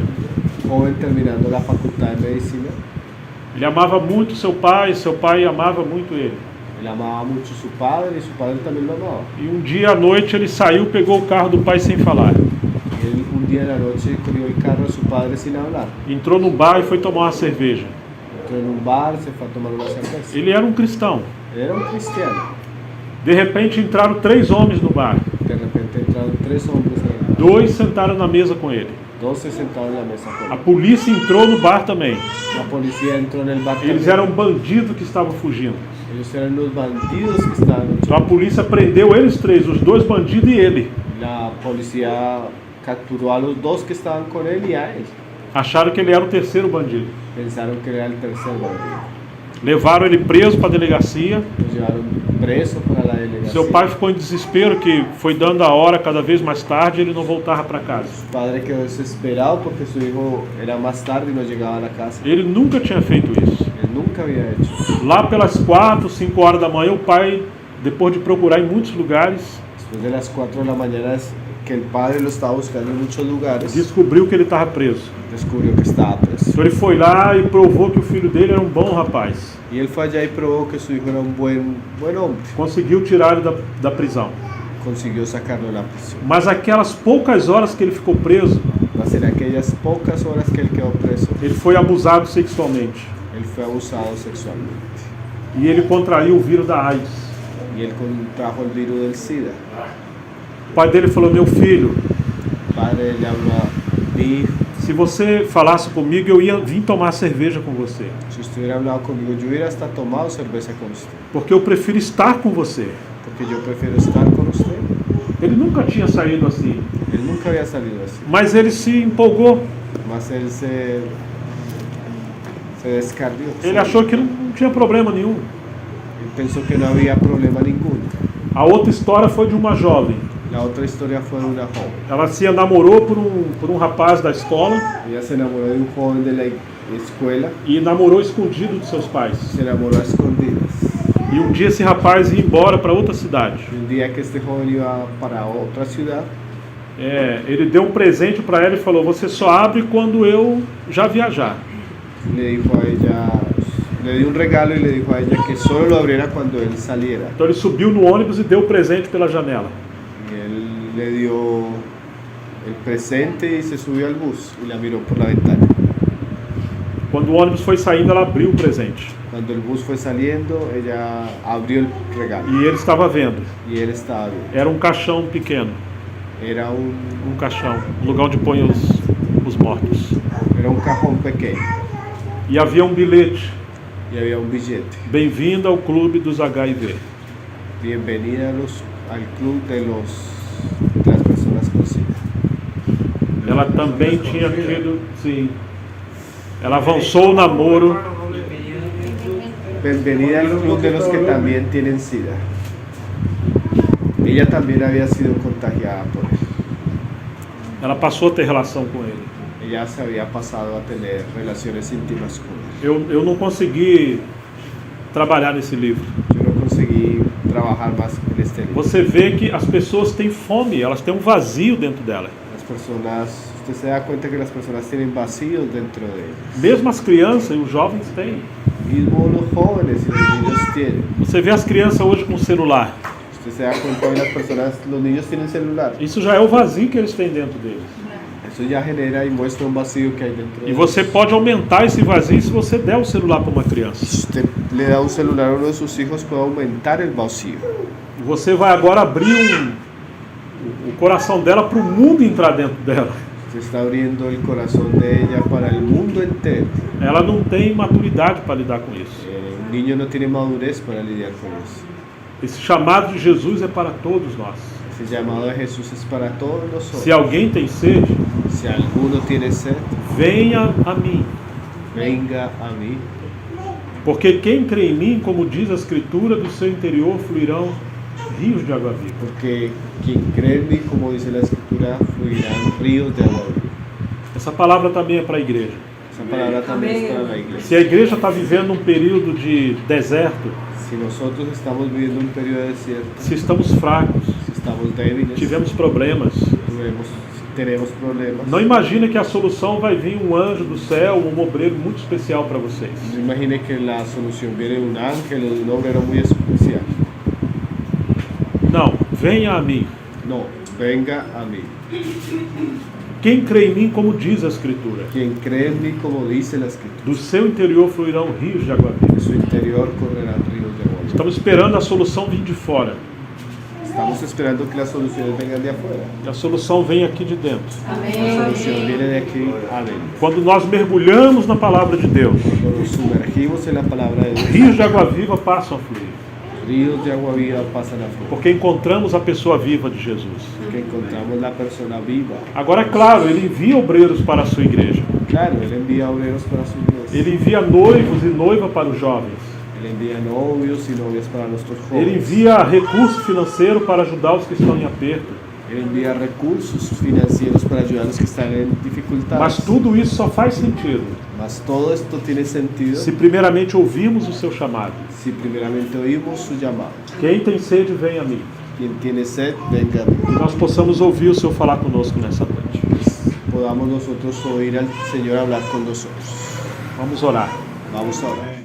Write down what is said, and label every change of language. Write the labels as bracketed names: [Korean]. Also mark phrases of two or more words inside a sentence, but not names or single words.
[Spanish] Un joven terminando la facultad de medicina. [Portuguese] Ele amava muito seu pai amava muito ele. [Spanish] Él amaba mucho a su padre y su padre también lo amaba. [Portuguese] E um dia à noite ele saiu, pegou o carro do pai sem falar. [Spanish] Y él un día en la noche cogió el carro de su padre sin hablar. [Portuguese] Entrou num bar e foi tomar uma cerveja. [Spanish] Entró en un bar, se fue a tomar una cerveza. [Portuguese] Ele era um cristão. [Spanish] Él era un cristiano. [Portuguese] De repente entraram 3 homens no bar. [Spanish] De repente entraron 3 hombres en el bar. [Portuguese] 2 sentaram na mesa com ele. [Spanish] 2 se sentaron en la mesa con [Portuguese] A [Spanish] él. [Portuguese] polícia entrou no bar também. [Spanish] La policía entró en el bar [Portuguese] Eles [Spanish] también. [Portuguese] eram bandidos que estavam fugindo. [Spanish] Ellos eran los bandidos que estaban [Portuguese] Então a polícia prendeu eles 3, os 2 bandidos e ele. [Spanish] La policía capturó a los 2 que estaban con él y a él. [Portuguese] Acharam que ele era o terceiro bandido. [Spanish] Pensaron que era el tercer bandido. [Portuguese] Levaram ele preso para a delegacia. [Spanish] Lo llevaron preso para la delegación. [Portuguese] Seu pai ficou em desespero, que foi dando a hora cada vez mais tarde e ele não voltava para casa. [Spanish] Su padre quedó desesperado porque su hijo era más tarde y no llegaba a la casa. [Portuguese] Ele nunca tinha feito isso. [Spanish] Él nunca había hecho. [Portuguese] Lá pelas 4, 5 horas da manhã, o pai, depois de procurar em muitos lugares, [Spanish] Después de las 4 de la mañana, que el padre lo estaba buscando en muchos lugares, [Portuguese] descobriu que ele estava preso. [Spanish] descubrió que estaba preso. [Portuguese] Então ele foi lá e provou que o filho dele era um bom rapaz. [Spanish] Y él fue allá y probó que su hijo era un buen hombre. [Portuguese] Conseguiu tirar ele da prisão. [Spanish] Consiguió sacarlo de la prisión. [Portuguese] Mas aquelas poucas horas que ele ficou preso, [Spanish] Mas en aquellas pocas horas que él quedó preso, [Portuguese] ele foi abusado sexualmente. [Spanish] él fue abusado sexualmente. [Portuguese] E ele contraiu o vírus da AIDS. [Spanish] Y él contrajo el virus del SIDA. [Portuguese] O pai dele falou: meu filho, [Spanish] El padre le habló a mi hijo: [Portuguese] se você falasse comigo, eu ia vir tomar cerveja com você. [Spanish] si usted hubiera hablado conmigo, yo hubiera hasta tomado cerveza con usted. [Portuguese] Porque eu prefiro estar com você. [Spanish] Porque yo prefiero estar con usted. [Portuguese] Ele nunca tinha saído assim. [Spanish] Él nunca había salido así. [Portuguese] Mas ele se empolgou. [Spanish] Mas él se descarrió. [Portuguese] Ele achou que não tinha problema nenhum. [Spanish] Él pensó que no había problema ninguno. [Portuguese] A outra história foi de uma jovem. [Spanish] La otra historia fue de una joven. [Portuguese] Ela se namorou por um rapaz da escola [Spanish] Ella se enamoró de un joven de la escuela. [Portuguese] e namorou escondido dos seus pais. [Spanish] Se enamoró a escondidas. [Portuguese] E um dia esse rapaz ia embora para outra cidade. [Spanish] Y un día que este joven iba para otra ciudad, [Portuguese] Ele deu um presente para ela e falou: você só abre quando eu já viajar. [Spanish] le dijo a ella, le dio un regalo y le dijo a ella que solo lo abriera cuando él saliera. [Portuguese] Então ele subiu no ônibus e deu o presente pela janela. [Spanish] Y él le dio el presente y se subió al bus y la miró por la ventana. [Portuguese] Quando o ônibus foi saindo, ela abriu o presente. [Spanish] Cuando el bus fue saliendo, ella abrió el regalo [Portuguese] E ele estava vendo. [Spanish] y él estaba viendo. [Portuguese] Era um caixão pequeno. [Spanish] Era [Portuguese] Um caixão, lugar onde põe os mortos. [Spanish] era un cajón pequeño [Portuguese] E havia um bilhete: [Spanish] y había un billete. [Portuguese] bem-vindo ao clube dos HIV. [Spanish] Bienvenida al club de las personas con SIDA. [Portuguese] Ela também tinha tido, sim. Ela avançou o namoro. [Spanish] Bienvenida al club de los que también tienen SIDA. Ella también había sido contagiada por él. [Portuguese] Ela passou a ter relação com ele. [Spanish] Ella se había pasado a tener relaciones íntimas con él. [Portuguese] Eu não consegui trabalhar nesse livro. [Spanish] Yo no conseguí trabajar más en este libro. [Portuguese] Você vê que as pessoas têm fome, elas têm um vazio dentro dela. [Spanish] Las personas, usted se da cuenta que las personas tienen vacíos dentro de ellas. [Portuguese] Mesmo as crianças e os jovens têm. [Spanish] Mismo los jóvenes y los niños tienen. [Portuguese] Você vê as crianças hoje com celular. [Spanish] Usted se da cuenta que las personas, los niños tienen celular. [Portuguese] Isso já é o vazio que eles têm dentro deles. [Spanish] Eso ya genera y muestra un vacío que hay dentro de [Portuguese] E você [Spanish] ellos. [Portuguese] pode aumentar esse vazio se você der o celular para uma criança. [Spanish] Si usted le da un celular a uno de sus hijos, puede aumentar el vacío. [Portuguese] Você vai agora abrir o coração dela para o mundo entrar dentro dela. [Spanish] Se está abriendo el corazón de ella para el mundo entero. [Portuguese] Ela não tem maturidade para lidar com isso. [Spanish] Un niño no tiene madurez para lidiar con eso. [Portuguese] Esse chamado de Jesus é para todos nós. [Spanish] Ese llamado de Jesús es para todos nosotros. [Portuguese] Se alguém tem sede, [Spanish] Si alguno tiene sed, [Portuguese] venha a mim. [Spanish] venga a mí. [Portuguese] Porque quem crê em mim, como diz a Escritura, do seu interior fluirão rios de água viva. [Spanish] Porque quien cree en mí, como dice la Escritura, fluirán ríos de agua viva. [Portuguese] Essa palavra também é para a igreja. [Spanish] Esa palabra también es para la iglesia. [Portuguese] Se a igreja está vivendo um período de deserto, [Spanish] Si nosotros estamos viviendo un periodo de desierto, [Portuguese] se estamos fracos, [Spanish] si estamos débiles, [Portuguese] tivemos problemas, [Spanish] tenemos problemas. [Portuguese] não imagine que a solução vai vir um anjo do céu, um obreiro muito especial para vocês. [Spanish] No imagine que la solución viene de un ángel o de un obrero muy especial. [Portuguese] Não, venha a mim. [Spanish] No, venga a mí. [Portuguese] Quem crê em mim, como diz a Escritura, [Spanish] Quien cree en mí, como dice la Escritura, [Portuguese] do seu interior fluirão rios de água viva. [Spanish] de su interior correrán ríos de agua viva. [Portuguese] Estamos esperando a solução vir de fora. [Spanish] Estamos esperando que las soluciones vengan de afuera. [Portuguese] Que a solução vem aqui de dentro. [Spanish] La solución viene de aquí adentro. [Portuguese] Quando nós mergulhamos na palavra de Deus, [Spanish] Cuando nos sumergimos en la palabra de Dios, [Portuguese] rios de água viva passam a fluir. [Spanish] ríos de agua viva pasan afuera. [Portuguese] Porque encontramos a pessoa viva de Jesus. [Spanish] Porque encontramos la persona viva. [Portuguese] Agora, é claro, ele envia obreiros para a sua igreja. [Spanish] Claro, Él envía obreros para su iglesia. [Portuguese] Ele envia noivos e noiva para os jovens. [Spanish] Él envía novios y novias para nuestros [Portuguese] Ele [Spanish] jóvenes. [Portuguese] envia recurso financeiro para ajudar os que estão em aperto. [Spanish] Él envía recursos financieros para ayudar a los que están en dificultades. [Portuguese] Mas tudo isso só faz sentido [Spanish] Mas todo esto tiene sentido [Portuguese] se primeiramente ouvirmos o seu chamado. [Spanish] si primeramente oímos su llamado. [Portuguese] Quem tem sede, vem a mim. [Spanish] Quien tiene sed, venga a mí. [Portuguese] Que nós possamos ouvir o Senhor falar conosco nessa noite. [Spanish] Podamos nosotros oír al Señor hablar con nosotros. [Portuguese] Vamos orar. [Spanish] Vamos a orar.